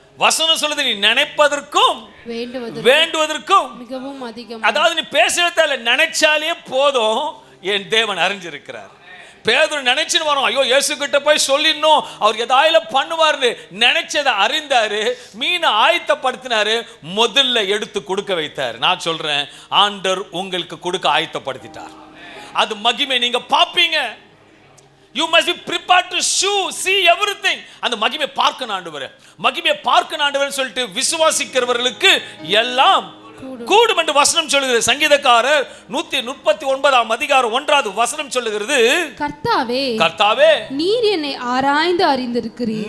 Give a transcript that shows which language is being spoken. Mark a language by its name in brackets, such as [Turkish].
[Tamil] வசனம் சொல்லுது, நீ நினைப்பதற்கும் வேண்டுவதற்கும் மிகவும் அதிகம். அதாவது நீ பேசவே தேவை, நினைச்சாலே போதும், என் தேவன் அறிஞ்சிருக்கிறார். பேதுரு நினைச்சுன்னு வரோம், ஐயோ இயேசு கிட்ட போய் சொல்லிடணும், அவர் ஏதாயில பண்ணுவார்னு நினைச்சதை அறிந்தாரு, மீனை ஆயத்தப்படுத்தினாரு, முதல்ல எடுத்து கொடுக்க வைத்தார். நான் சொல்றேன், ஆண்டவர் உங்களுக்கு கொடுக்க ஆயத்தப்படுத்திட்டார். அது மகிமை நீங்க பாப்பீங்க. [English] You must be prepared to see everything. [Tamil] அந்த மகிமை பார்க்கணும் ஆண்டவரே, மகிமை பார்க்கணும் ஆண்டவரே சொல்லிட்டு விசுவாசிக்கிறவர்களுக்கு எல்லாம் கூடும் என்று வசனம் சொல்லுகிறது. சங்கீதக்காரர் 139 அதிகாரம் 1வது வசனம் சொல்லுகிறது, கர்த்தாவே கர்த்தாவே நீர் என்னை ஆராய்ந்து அறிந்திருக்கிறீர்.